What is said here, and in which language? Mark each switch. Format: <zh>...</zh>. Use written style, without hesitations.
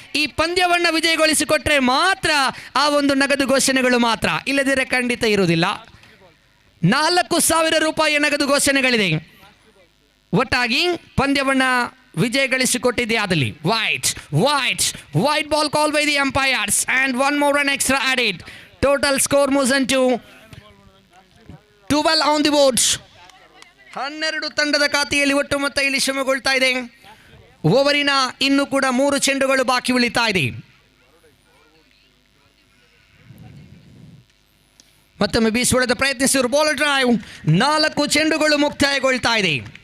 <kn>ಈ ಪಂದ್ಯವನ್ನು ವಿಜಯಗೊಳಿಸಿಕೊಟ್ರೆ ಮಾತ್ರ ಆ ಒಂದು ನಗದು ಘೋಷಣೆಗಳು ಮಾತ್ರ, ಇಲ್ಲದಿದ್ದರೆ ಖಂಡಿತ ಇರುವುದಿಲ್ಲ. 4,000 ರೂಪಾಯಿಯ ನಗದು ಘೋಷಣೆಗಳಿದೆ. ಒಟ್ಟಾಗಿ ಪಂದ್ಯವನ್ನು ವಿಜಯ ಗಳಿಸಿಕೊಟ್ಟಿದೆ ಆದಲ್ಲಿ</kn> <en>Wide ball call by the umpires and 1 more run extra added. Total score moves into 12 on the board.</en> <kn>12 ತಂಡದ ಖಾತೆಯಲ್ಲಿ ಒಟ್ಟು ಮೊತ್ತ ಇಲ್ಲಿ ಶ್ರಮಗೊಳ್ತಾ ಇದೆ. ಓವರಿನ ಇನ್ನೂ ಕೂಡ 3 ಚೆಂಡುಗಳು ಬಾಕಿ ಉಳಿತಾ ಇದೆ. ಮತ್ತೊಮ್ಮೆ ಬೀಸುವುದಕ್ಕೆ ಪ್ರಯತ್ನಿಸಿದರು ಬೌಲರ್ ಡ್ರೈವ್. 4 ಚೆಂಡುಗಳು ಮುಕ್ತಾಯಗೊಳ್ತಾ ಇದೆ.</kn>